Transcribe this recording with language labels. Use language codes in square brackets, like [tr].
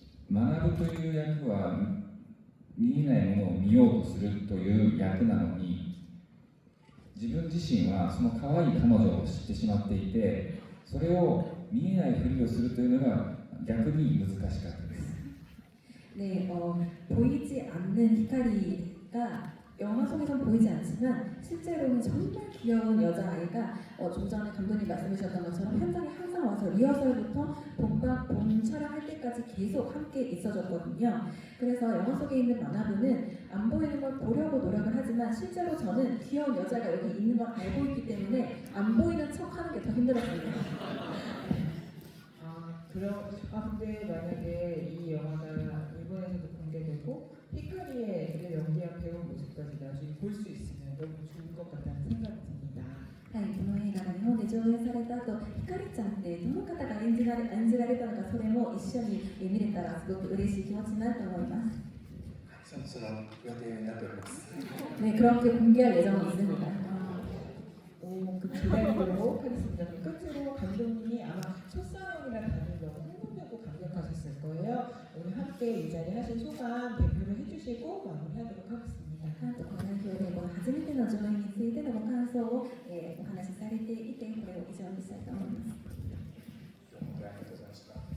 [ja] 学ぶという役は見えないものを見ようとするという役なのに、自分自身はその可愛い彼女を知ってしまっていて、それを見えないふりをするというのが逆に難しかったです。 [ko] 네, 보이지 않는 히카리가 영화 속에서는 보이지 않지만 실제로는 정말 귀여운 여자아이가 좀 전에 감독님 말씀하셨던 것처럼 현장에 항상 와서 리허설부터 본 촬영할 때까지 계속 함께 있어줬거든요. 그래서 영화 속에 있는 만화부는 안 보이는 걸 보려고 노력을 하지만 실제로 저는 귀여운 여자가 여기 있는 걸 알고 있기 때문에 안 보이는 척 하는 게 더 힘들었습니다. 근데 만약에 이 영화가 일본에서도 공개되고 히카리의 연기한 배우 모습까지 나중에 볼 수 있으면 너무 좋을 것 같다는 생각이 듭니다. [ja] はい、この映画が日本で上映された後、ひかりちゃんってどの方が演じられたのか、それも一緒に見れたらすごく嬉しい気持ちになると思います。その予定になっております。 [ko] 네, 그렇게 공개할 예정이 있습니다. 그 기다리도록 하겠습니다. 끝으로 감독님이 아마 첫사랑이라 단을 너무 흥분되고 감격하셨을 거예요. 오늘 함께 이 자리 하신 소감 발표를 해주시고 마무리하도록 하겠습니다. [ja] 監督代表でこの初めての上映についてのご感想を、お話しされていて、これを以上にしたいと思います。本当にありがとうございました。